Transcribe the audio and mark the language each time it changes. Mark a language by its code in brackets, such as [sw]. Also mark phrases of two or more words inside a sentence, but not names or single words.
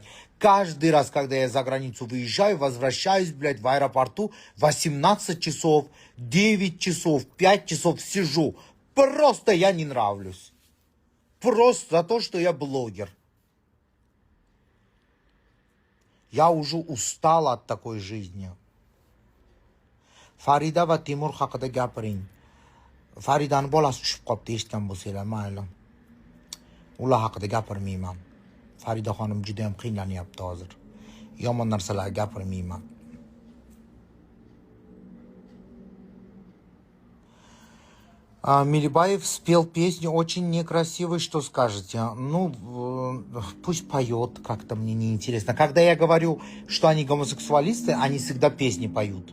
[ru] Каждый раз, когда я за границу выезжаю, возвращаюсь, блядь, в аэропорту 18 часов, 9 часов, 5 часов сижу. Просто я не нравлюсь. Просто за то, что я блогер. Я уже устал от такой жизни. [uz] Farida va Timur haqida gapiring. Faridani bolasi tushib qolibdi, eshitgan bo'lsanglar, mayli. Ular haqida gapirmayman. Farida xonim juda ham qiynlanyapti hozir. Yomon narsalar gapirmayman. [ru] Милибаев спел песню очень некрасивой, что скажете? Ну, пусть поет, как-то мне неинтересно. Когда я говорю, что они гомосексуалисты, они всегда песни поют.